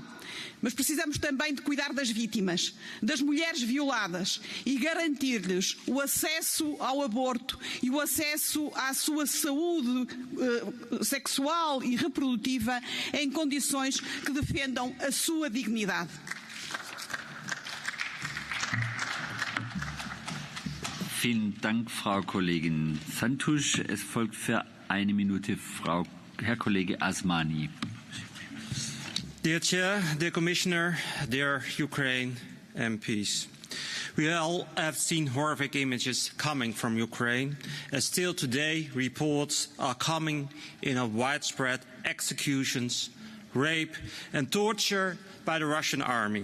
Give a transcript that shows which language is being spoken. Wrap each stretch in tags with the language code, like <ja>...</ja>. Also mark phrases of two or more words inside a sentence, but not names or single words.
<pt>Mas precisamos também de cuidar das vítimas, das mulheres violadas e garantir-lhes o acesso ao aborto e o acesso à sua saúde sexual e reprodutiva em condições que defendam a sua dignidade.</pt> <de>Vielen Dank, Frau Kollegin Santusz. Es folgt für eine Minute Herr Kollege Asmani.</de> <en>Dear Chair, dear Commissioner, dear Ukraine MPs, we all have seen horrific images coming from Ukraine, as still today reports are coming in of widespread executions, rape and torture by the Russian army.</en>